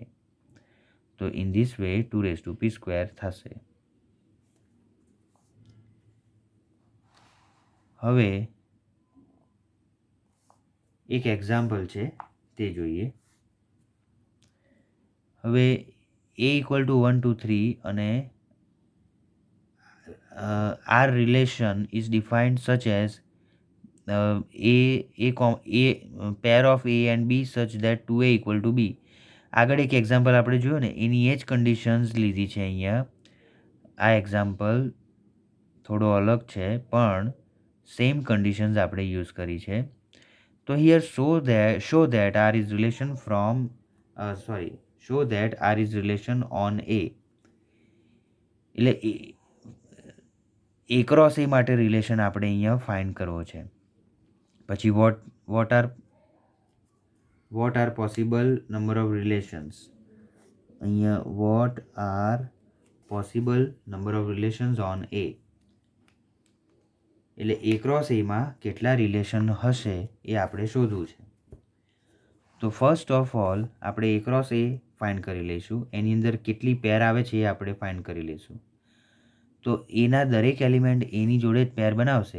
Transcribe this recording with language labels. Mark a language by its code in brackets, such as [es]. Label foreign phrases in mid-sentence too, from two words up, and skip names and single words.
[gu] તો [en] in this way [gu] 2p² થશે. હવે એક એક્ઝામ્પલ છે તે જોઈએ. [en] હવે a equal to 1 2 3 અને our relation is defined such as pair of a and b such that 2a equal to b. [gu] આગળ એક એક્ઝામ્પલ આપણે જોયું ને એની એ જ કન્ડિશન્સ લીધી છે અહીંયા. આ એક્ઝામ્પલ થોડો અલગ છે પણ [en] same conditions [gu] આપણે યુઝ કરી છે. [en] તો હિયર show that r is relation from show that r is relation on a. [gu] એટલે a ક્રોસ a માટે રિલેશન આપણે અહીંયા ફાઇન્ડ કરવો છે. [en] પછી what are possible number of relations. અહીંયા what are possible number of relations on a. [gu] એટલે a ક્રોસ એમાં કેટલા રિલેશન હશે એ આપણે શોધવું છે. તો [en] first of all [gu] આપણે a ક્રોસ a ફાઇન્ડ કરી લઈશું. એની અંદર કેટલી પેર આવે છે એ આપણે ફાઇન્ડ કરી લઈશું. તો એના દરેક એલિમેન્ટ એની જોડે જ પેર બનાવશે.